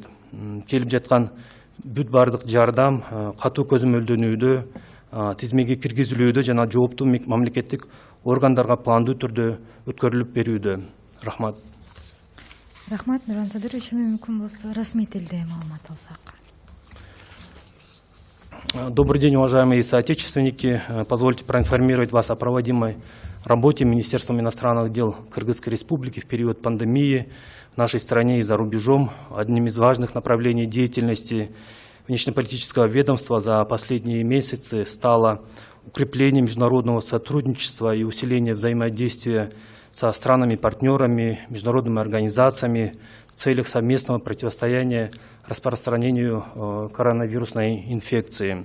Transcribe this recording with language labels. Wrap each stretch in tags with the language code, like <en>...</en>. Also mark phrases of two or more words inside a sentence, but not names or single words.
<ky>Келип жаткан бүт баардык жардам катуу көзөмөлдөнүүдө, тизмеге киргизилүүдө жана жооптуу мамлекеттик органдарга пландуу түрдө өткөрүлүп берүүдө. Рахмат. Рахмат, Нурлан Садырович, мүмкүн болсо расмий тилде маалымат алсак.</ky> <ru>Добрый день, уважаемые соотечественники. Позвольте проинформировать вас о проводимой работе Министерством иностранных дел Кыргызской Республики в период пандемии в нашей стране и за рубежом. Одним из важных направлений деятельности внешнеполитического ведомства за последние месяцы стало укрепление международного сотрудничества и усиление взаимодействия со странами-партнерами, международными организациями в целях совместного противостояния распространению коронавирусной инфекции.</ru>